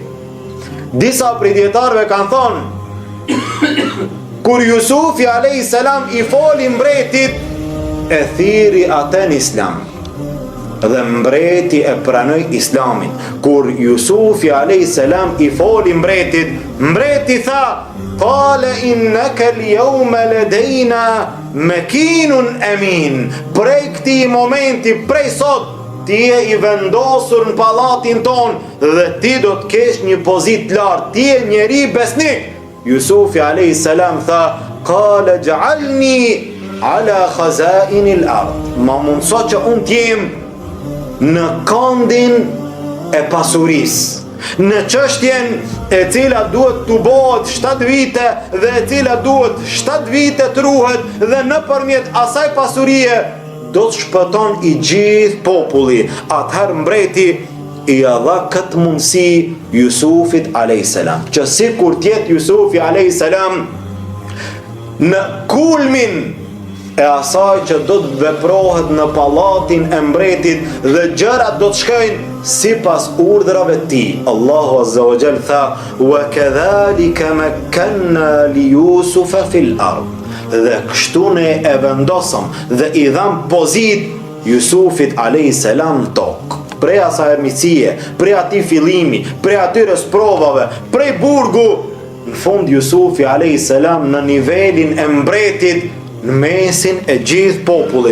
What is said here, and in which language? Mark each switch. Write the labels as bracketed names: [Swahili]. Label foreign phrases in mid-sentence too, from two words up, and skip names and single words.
[Albanian] Disa prej dietarëve kanë thënë kur Jusufi [Arabic] عليه السلام [Albanian] i foli mbretit, e thiri atë në islam dhe mbreti e pranoi islamin. Kur Jusufi [Arabic] عليه السلام [Albanian] i foli mbretit, mbreti tha, [Arabic] قال إنك اليوم لدينا مكين أمين. [Albanian] Prej këtij momenti, prej sot, ti je i vendosur në pallatin ton dhe ti do të kesh një pozitë lartë, ti je njeri besnik. Jusufi [Arabic] عليه السلام [Albanian] tha, [Arabic] قال اجعلني على خزائن الأرض, [Albanian] ma mundso që unë t'jem në këndin e pasurisë, në çështjen e cila duhet të bëhet 7 vite dhe e cila duhet 7 vite të ruhet, dhe nëpërmjet asaj pasurie do të shpëton i gjithë populli. Atëherë mbreti i dha këtë mundësi Jusufit [Arabic] عليه السلام, [Albanian] që sikur tjetë Jusufi [Arabic] عليه السلام [Albanian] në kulmin e asaj që do të veprohet në pallatin e mbretit dhe gjërat do të shkojnë sipas urdhrave të tij. Allahu [Arabic] عز وجل [Albanian] tha, [Arabic] وكذلك مكنا ليوسف في الأرض, [Albanian] dhe kështu ne e vendosëm dhe i dham pozit Jusufit [Arabic] عليه السلام [Albanian] në tokë. Prej asaj ermicie, prej atij fillimi, prej atyre sprovave, prej burgu, në fund Jusufi [Arabic] عليه السلام [Albanian] në nivelin e mbretit, në mesin e gjithë popullit.